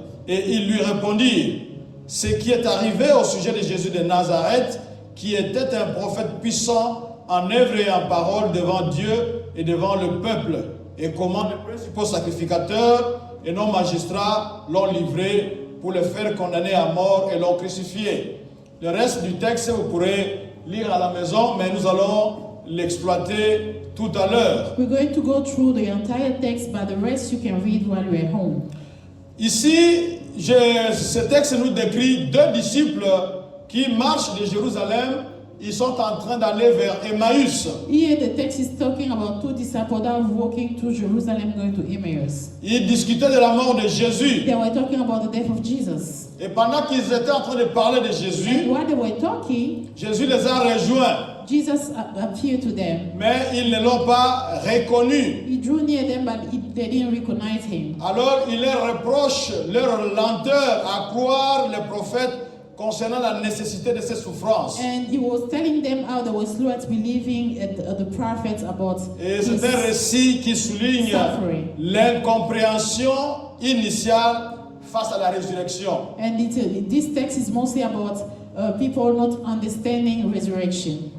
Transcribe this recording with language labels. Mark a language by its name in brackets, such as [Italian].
[French] Et ils lui répondirent: ce qui est arrivé au sujet de Jésus de Nazareth, qui était un prophète puissant en œuvre et en parole devant Dieu et devant le peuple, et comment les principaux sacrificateurs et non magistrats l'ont livré pour le faire condamner à mort et l'ont crucifié. Le reste du texte, vous pourrez lire à la maison, mais nous allons l'exploiter tout à l'heure. [English] We're going to go through the entire text, but the rest you can read while you're at home. [French] Ici, ce texte nous décrit deux disciples qui marchent de Jérusalem. Ils sont en train d'aller vers Emmaüs. [English] Here the text is talking about two disciples that are walking to Jerusalem going to Emmaus. [French] Ils discutaient de la mort de Jésus. [English] They were talking about the death of Jesus. [French] Et pendant qu'ils étaient en train de parler de Jésus, [English] And while they were talking, [French] Jésus les a rejoints. [English] Jesus appeared to them. [French] Mais ils ne l'ont pas reconnu. [English] He drew near them, but they didn't recognize him. [French] Alors il leur reproche leur lenteur à croire les prophètes concernant la nécessité de ces souffrances. [English] And he was telling them how they were slow at believing at the prophets about [French] Et [English] his [French] c'est un récit qui souligne [English] suffering. [French] l'incompréhension initiale face à la résurrection. [English] And this text is mostly about people not understanding resurrection.